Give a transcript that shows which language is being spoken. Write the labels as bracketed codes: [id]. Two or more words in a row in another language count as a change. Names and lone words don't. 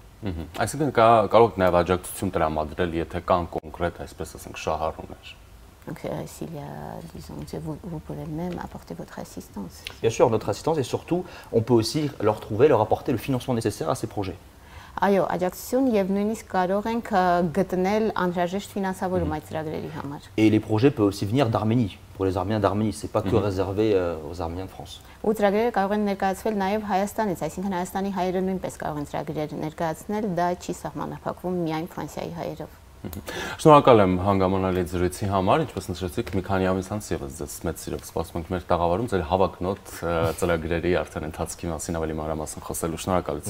[hy] Այսինքն կարող եք նաև աջակցություն տրամադրել, եթե կան կոնկրետ, այսպես ասենք, շահառուներ։ [fr] Donc s'il y a, disons, vous pouvez même apporter votre assistance. Bien sûr, notre assistance et surtout, on peut aussi leur apporter le financement nécessaire à ces projets. [hy] Այո, աջակցություն եւ նույնիսկ կարող ենք գտնել անհրաժեշտ ֆինանսավորում այդ ծրագրերի համար։ [fr] Et les projets peuvent aussi venir d'Arménie, pour les Arméniens d'Arménie, c'est pas que réservé aux Arméniens de France. [hy] Ու ծրագրերը կարող են ներկայացվել նաեւ Հայաստանից, այսինքն Հայաստանի հայերը նույնպես կարող են ծրագրեր ներկայացնել, դա չի սահմանափակվում միայն Ֆրանսիայի հայերով։ Շնորհակալ եմ հանգամանալի զրույցի համար, ինչպես նշեցիք, մի քանի ամիս անց եւս ձեզ մեծ սիրով սպասում ենք մեր տաղավարում ձեր հավակնոտ ծրագրերի արդեն ընթացքի մասին ավելի մանրամասն խոսելու։ Շնորհակալություն։